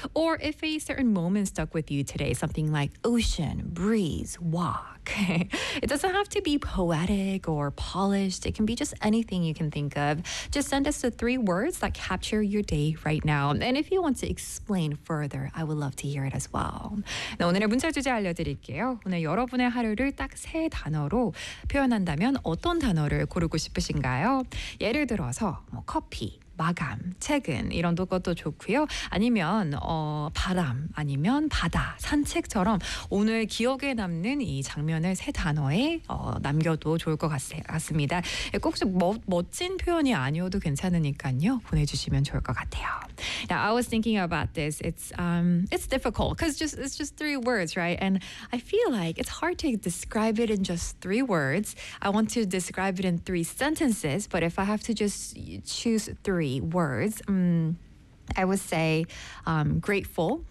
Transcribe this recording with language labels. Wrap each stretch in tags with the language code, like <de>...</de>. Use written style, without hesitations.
<en>Or if a certain moment stuck with you today, something like ocean, breeze, walk. Okay. It doesn't have to be poetic or polished. It can be just anything you can think of. Just send us the three words that capture your day right now. And if you want to explain further, I would love to hear it as well.</en> <ko>네, 오늘의 문자 주제 알려드릴게요. 오늘 여러분의 하루를 딱 세 단어로 표현한다면 어떤 단어를 고르고 싶으신가요? 예를 들어서 뭐 커피, 마감, 퇴근 이런 것도 좋고요. 아니면 바람, 아니면 바다, 산책처럼 오늘 기억에 남는 이 장면을 세 단어에 남겨도 좋을 것 같습니다. 꼭 좀 멋진 표현이 아니어도 괜찮으니까요. 보내주시면 좋을 것 같아요.</ko> <en>Now, I was thinking about this. It's difficult because it's just three words, right? And I feel like it's hard to describe it in just three words. I want to describe it in three sentences, but if I have to just choose three words, I would say grateful.</en>